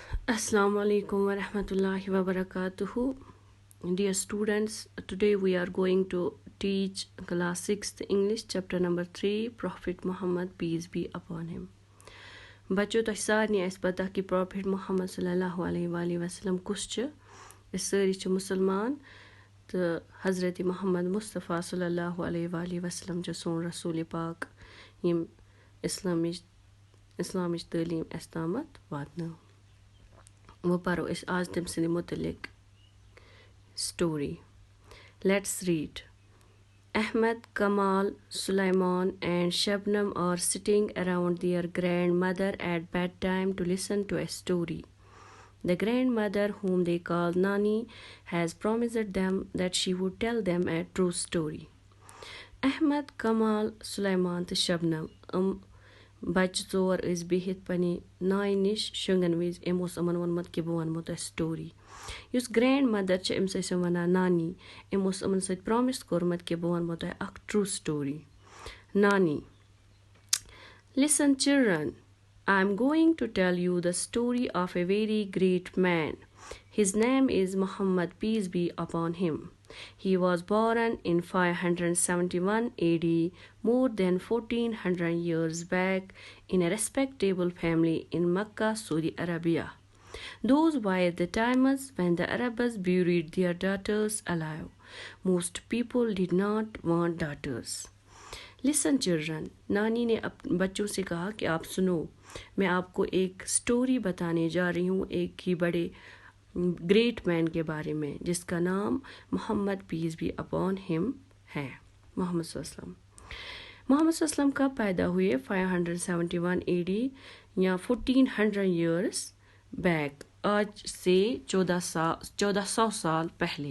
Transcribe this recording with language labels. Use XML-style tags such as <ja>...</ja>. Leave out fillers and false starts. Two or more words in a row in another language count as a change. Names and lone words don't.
<ar>السلام عليكم ورحمة الله وبركاته.</ar> <en>Dear students, today we are going to teach class 6th English chapter number 3 Prophet Muhammad peace be upon him.</en> <ks>بچو تۄہہِ سارنٕے آسہِ پتہ کہِ Prophet Muhammad</ks> <ar>صلى الله عليه وسلم</ar> <ks>کُس چھُ. أسۍ سٲری چھِ مُسلمان تہٕ حضرت محمد مصطفیٰ</ks> <ar>صلی اللہ علیہ وسلم</ar> <ks>چھُ سون رسوٗلِ پاک یِم اِسلامٕچ تعلیٖم اَسہِ تامَتھ واتنٲو. وہ پَرو أسۍ آز تٔمۍ سٕنٛدِ مُتعلِق story.</ks> <en>Let's read. Ahmed, Kamal, Sulaiman and Shabnam are sitting around their grandmother at bedtime to listen to a story. The grandmother, whom they call Nani, has promised them that she would tell them a true story.</en> <ks>Ahmed, Kamal, Sulaiman تہٕ Shabnam بچہِ ژور ٲسۍ بِہِتھ پنٛنہِ نانہِ نِش شۄنٛگَن وِزِ. أمۍ اوس یِمَن ووٚنمُت کہِ بہٕ وَنمو تۄہہِ سٹوری. یُس</ks> <en>grand mother</en> <ks>چھِ أمِس ٲسۍ یِم وَنان نانی. أمۍ اوس یِمَن سۭتۍ پرٛامِس کوٚرمُت کہِ بہٕ وَنمو تۄہہِ اَکھ</ks> <en>true story.</en> <ks>نانی:</ks> <en>Listen children, I am going to tell you the story of a very great man. His name is Muhammad, peace be upon him. He was born in 571 AD, more than 1400 years back, in a respectable family in Mecca, Saudi Arabia. Those were the times when the Arabs buried their daughters alive. Most people did not want daughters. Listen children,</en> <ur>نانی نے بچوں سے کہا کہ آپ سنو. میں آپ کو ایک سٹوری بتانے جا رہی ہوں ایک ہی بڑے</ur> <en>great man</en> <ur>کے بارے میں جس کا نام محمد</ur> <en>peace be upon him</en> <ur>ہے. محمد</ur> <ar>صلی اللہ علیہ وسلم.</ar> <ur>محمد</ur> <ar>صلی اللہ علیہ وسلم</ar> <ur>کب پیدا ہوئے؟ 571 AD یا 1400</ur> <en>years back,</en> <ur>آج سے 1400 سال پہلے.</ur>